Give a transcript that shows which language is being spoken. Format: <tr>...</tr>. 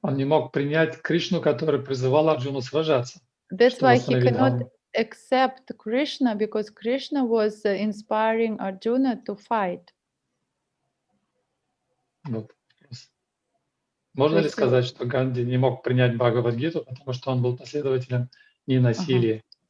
<ru>Он не мог принять Кришну, который призывал Арджуну сражаться.</ru> <en>That's why he cannot accept Krishna, because Krishna was inspiring Arjuna to fight.</en> <ru>Вот. Можно ли есть, сказать, что Ганди не мог принять Бхагавад-гиту, потому что он был последователем ненасилия?</ru>